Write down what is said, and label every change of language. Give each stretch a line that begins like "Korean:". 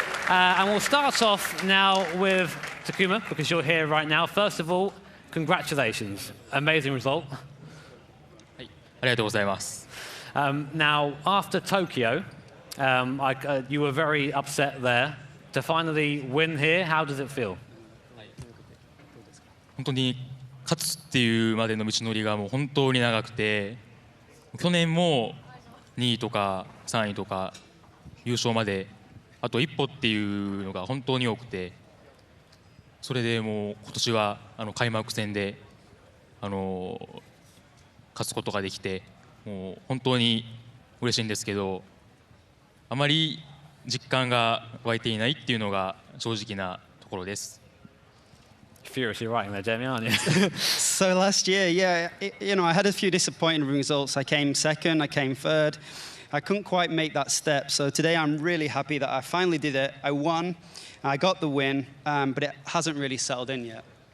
English: And we'll start off now with Takuma, because you're here right now. First of all, congratulations. Amazing result. Now, after Tokyo, you were very upset there. To finally win here, how does it feel?
Japanese: 本当に勝つっていうまでの道のりがもう本当に長くて、去年も2位とか3位とか優勝まであと一歩っていうのが本当に多くて、それでもう今年は開幕戦で勝つことができて、もう本当に嬉しいんですけど、あまり実感が湧いていないっていうのが正直なところです。
English: Furiously writing there, Jamie, aren't you? So last year, yeah, I had a few disappointing results. I came second, I came third. I couldn't quite make that step. So today I'm really happy that I finally did it. I won, I got the win, but it hasn't really settled in yet.